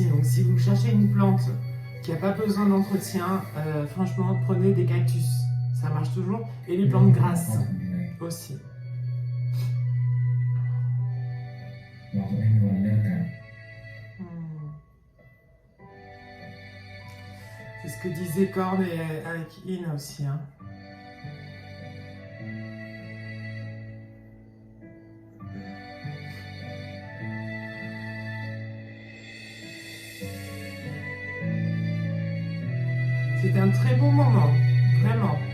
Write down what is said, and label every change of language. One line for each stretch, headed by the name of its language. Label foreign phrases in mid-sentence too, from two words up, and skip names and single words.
French: Donc, si vous cherchez une plante qui n'a pas besoin d'entretien, franchement, prenez des cactus. Ça marche toujours. Et les plantes grasses aussi.
Thai: เราจะไม่มีวันเลิกกัน
French: C'est ce que disait Korn et avec In aussi. Hein. C'était un très bon moment, vraiment.